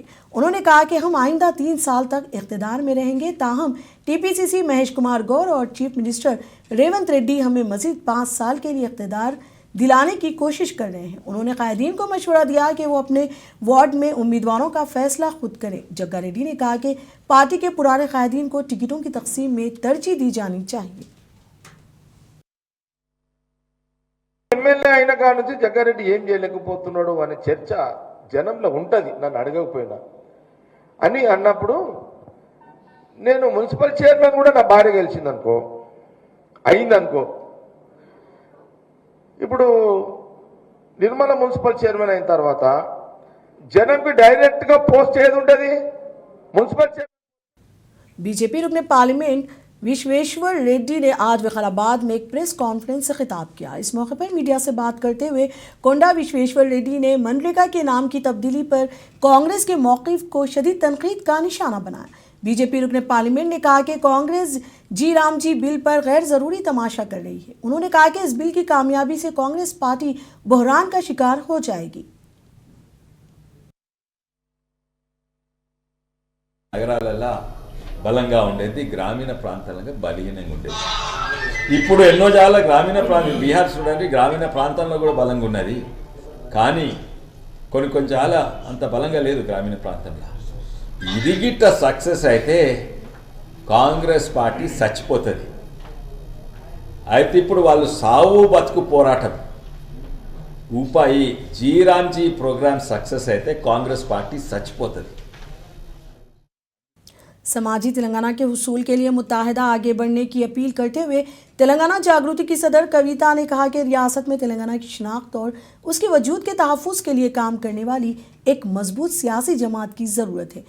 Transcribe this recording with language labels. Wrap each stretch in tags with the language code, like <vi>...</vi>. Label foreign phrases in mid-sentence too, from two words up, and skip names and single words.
<ur>انہوں نے کہا کہ ہم آئندہ 3 سال تک اقتدار میں رہیں گے، تاہم TPCC مہیش کمار گوڑ اور</ur> <en>chief minister</en> <ur>ریونت ریڈی ہمیں مزید 5 سال کے لیے اقتدار دلانے کی کوشش کر رہے ہیں. انہوں نے قائدین کو مشورہ دیا کہ وہ اپنے وارڈ میں امیدواروں کا فیصلہ خود کریں. جگا ریڈی نے کہا کہ پارٹی کے پرانے قائدین کو ٹکٹوں کی تقسیم میں ترجیح دی جانی چاہیے.</ur> <te>ఎమ్మెల్యే అయిన కాడ నుంచి జగ్గారెడ్డి ఏం చేయలేకపోతున్నాడు అనే చర్చ జనంలో ఉంటది, నన్ను అడగకపోయినా అని అన్నప్పుడు నేను</te> <en>municipal chairman</en> <te>కూడా నా భార్య గెలిచిందనుకో, అయిందనుకో, ఇప్పుడు నిర్మల</te> <en>municipal chairman</en> <te>అయిన తర్వాత జనంకి డైరెక్ట్ గా పోస్ట్ ఏది ఉంటది</te> <en>municipal chairman.</en> <ur>بی جے پی رکن پارلیمنٹ وشویشور ریڈی نے آج وکاراباد میں ایک</ur> <en>press conference</en> <ur>سے خطاب کیا. اس موقع پر میڈیا سے بات کرتے ہوئے کونڈا وشویشور ریڈی نے منریگا کے نام کی تبدیلی پر کانگریس کے موقف کو شدید تنقید کا نشانہ بنایا. بی جے پی رکن پارلیمنٹ نے کہا کہ کانگریس جی رام جی بل پر غیر ضروری تماشا کر رہی ہے. انہوں نے کہا کہ اس بل کی کامیابی سے کانگریس پارٹی بحران کا شکار ہو جائے گی.</ur> <te>నగరాలలో బలంగా ఉండేది, గ్రామీణ ప్రాంతాలలో బలహీనంగా ఉండేది. ఇప్పుడు ఎన్నో చాలా గ్రామీణ ప్రాంతం, బీహార్ చూడండి, గ్రామీణ ప్రాంతంలో కూడా బలంగా ఉన్నది, కానీ కొన్ని చాలా అంత బలంగా లేదు గ్రామీణ ప్రాంతంలో. ఇది గిట్ట సక్సెస్ అయితే కాంగ్రెస్ పార్టీ చచ్చిపోతుంది. అయితే ఇప్పుడు వాళ్ళు సావు బతుకు పోరాటం ఊపాయి జీరాంజీ ప్రోగ్రామ్ సక్సెస్ అయితే కాంగ్రెస్ పార్టీ చచ్చిపోతుంది.</te> <ur>سماجی تلنگانہ کے حصول کے لیے متحدہ آگے بڑھنے کی اپیل کرتے ہوئے تلنگانہ جاگروتی کی صدر کویتا نے کہا کہ ریاست میں تلنگانہ کی شناخت اور اس کے وجود کے تحفظ کے لیے کام کرنے والی ایک مضبوط سیاسی جماعت کی ضرورت ہے.</ur>